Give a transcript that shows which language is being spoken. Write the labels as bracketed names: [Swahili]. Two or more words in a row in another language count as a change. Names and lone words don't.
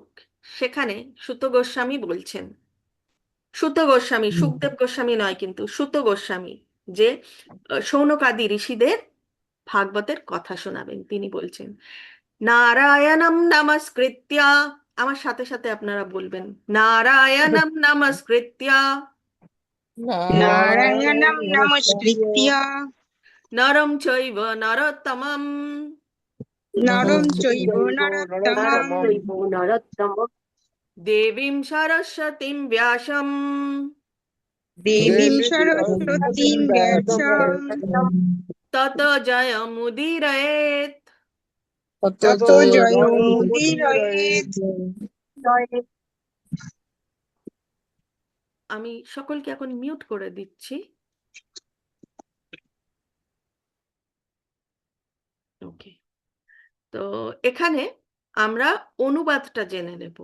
[Bangla] সেখানে সুত গোস্বামী বলছেন, সুখদেব গোস্বামী নয়, কিন্তু সুত গোস্বামী, যে শৌনকাদি ঋষিদের ভাগবতের কথা শোনাবেন, তিনি বলছেন, [Sanskrit] নারায়ণম নমস্কৃত্যা, [Bangla] আমার সাথে সাথে আপনারা বলবেন, [Sanskrit] নারায়ণম নমস্কৃত্যা नारायणं नमस्कृत्य নরম চৈব নরোত্তমম नरं चैव नरोत्तमं দেবীম সরস্বতীম ব্যাসম देवीं सरस्वतीं व्यासं তত জয়মুদীরয়েৎ। ततो जयमुदीरयेत्। [Bangla] আমি সকলকে এখন মিউট করে দিচ্ছি। ওকে। তো এখানে আমরা অনুবাদটা জেনে নেব।